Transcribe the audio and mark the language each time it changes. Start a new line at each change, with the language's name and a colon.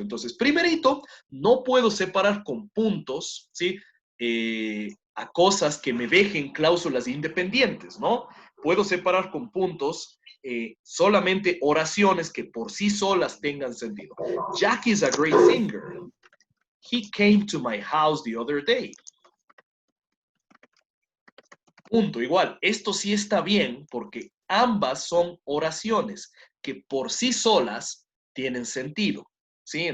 Spanish: Entonces, primerito, no puedo separar con puntos, ¿sí? A cosas que me dejen cláusulas independientes, ¿no? Puedo separar con puntos solamente oraciones que por sí solas tengan sentido.
English: Jack is a great singer. He came to my house the other day.
Spanish: Punto, igual. Esto sí está bien porque ambas son oraciones que por sí solas tienen sentido, ¿sí?